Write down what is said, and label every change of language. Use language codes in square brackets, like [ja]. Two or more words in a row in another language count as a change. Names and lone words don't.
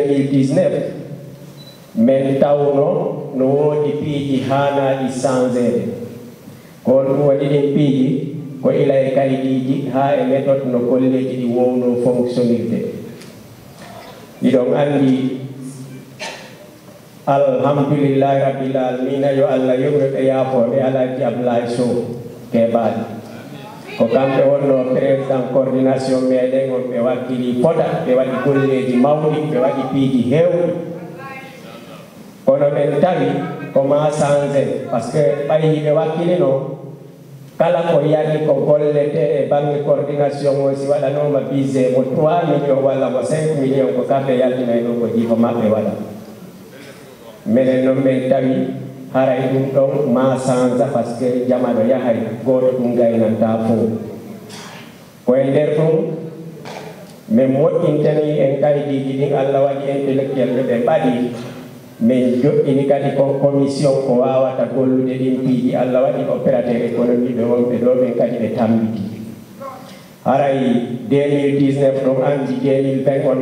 [ff] 2019 min tawno no woodi piiji haanaɗi changede ko ɗum waɗi ɗin piiji ko ila e kayɗiji ha e méthode no kolleji ɗi wowno fonctionnirde ɗiɗon andi [ar] الحمد لله رب العالمين [ff] yo Allah yurɓe yaafoɓe Alaji Abdoulaye Sow keɓaɗi ko kamɓe wonno [fr] président coordination [ff] meɗen on ɓe wakkili fota ɓe waɗi golleji mawɗi ɓe waɗi piiji hewɗi kono ɓen tawi ko ma [fr] changé par ce que [ff] ɓayi ɓe wakkilino kala ko yani ko gollete e bange coordination o si waɗanoma visé mo 3 millions walla mo 5 millions ko kamɓe yaltinay ɗo ko jiifa maɓɓe waɗa minen noon min tawi haray ɗum ɗon ma [fr] change par ce que [ff] jamano yahay goto ɗum gaynanta fof koye nder ɗum min moƴƴintani en kaydiji ɗin Allah waɗi intellectuel ɓe ɓe ɓaɗi min joɗɗini kadi ko commission ko wawata gollude ɗin piiji Allah waɗi [fr] opérateur économique [ff] ɓe wonɓe ɗo ɓen kadi ɓe tambiti haray 2019 ɗon andi 2020 on